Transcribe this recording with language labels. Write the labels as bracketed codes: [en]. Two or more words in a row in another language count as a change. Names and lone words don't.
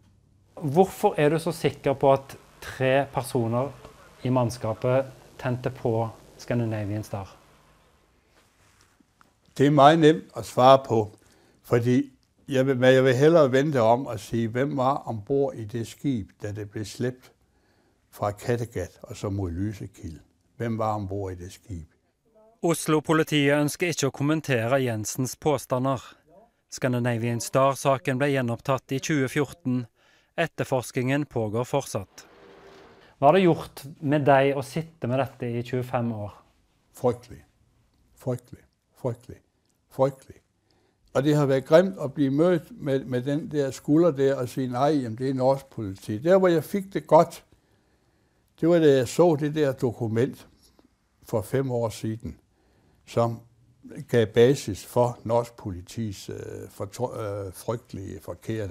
[no] Hvorfor er du så sikker på at 3 personer i mannskapet tente på Scandinavian Star? [da] Det er meget nemt at svare på, fordi jeg vil hellere vente om at sige, hvem var ombord i det skib, da det blev slæbt fra Kattegat og så mod Lysekil. Hvem var ombord i det skib? [no] Oslo-politiet ønsker ikke å kommentere Jensens påstander. Scandinavian Star-saken ble gjenopptatt i 2014. Etterforskningen pågår fortsatt. Hva har det gjort med deg å sitte med dette i 25 år? [da] Frygtelig. Frygtelig. Frygtelig. Frygtelig. Og det har været grimt at blive mødt med den der skulder der og sige, nej, jamen, det er norsk politi. Der, hvor jeg fik det godt, det var da jeg så det der dokument for 5 år siden, som gav basis for norsk politis frygtelige forkerte.